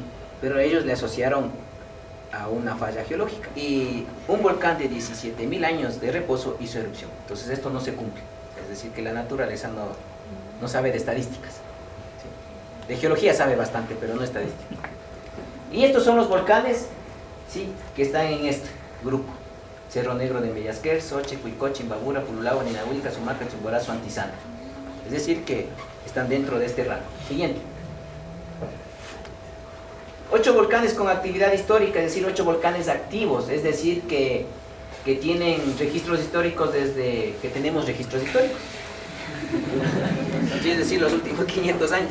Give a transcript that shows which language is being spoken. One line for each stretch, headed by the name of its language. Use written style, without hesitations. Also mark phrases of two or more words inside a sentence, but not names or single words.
Spanish: Pero ellos le asociaron a una falla geológica y un volcán de 17.000 años de reposo hizo erupción. Entonces esto no se cumple, es decir que la naturaleza no sabe de estadísticas, ¿sí? De geología sabe bastante, pero no estadística. Y estos son los volcanes, ¿sí? Que están en este grupo: Cerro Negro de Mellasquer, Soche, Cuicoche, Imbabura, Pululagua, Ninahuilca, Sumaca, Chimborazo, Antizana. Es decir que están dentro de este rango. Siguiente. 8 volcanes con actividad histórica, es decir, 8 volcanes activos, es decir, que tienen registros históricos desde que tenemos registros históricos. Es decir, los últimos 500 años.